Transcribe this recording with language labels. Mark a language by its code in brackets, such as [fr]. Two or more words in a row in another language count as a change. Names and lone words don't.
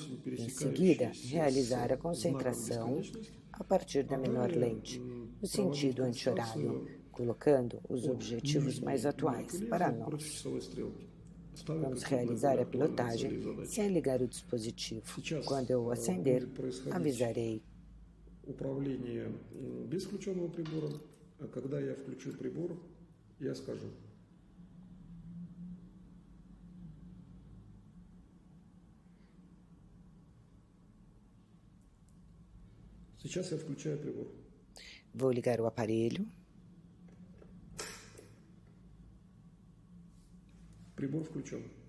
[pt] Em seguida, realizar a concentração a partir da menor lente, no sentido anti-horário, colocando os objetivos mais atuais para nós. Vamos realizar a pilotagem sem ligar o dispositivo. Quando eu o acender, avisarei. [ru] Управление без включенного прибора, а когда я включу прибор, я скажу. Сейчас я включаю прибор. [pt] Vou ligar o aparelho. [ru] Прибор включен.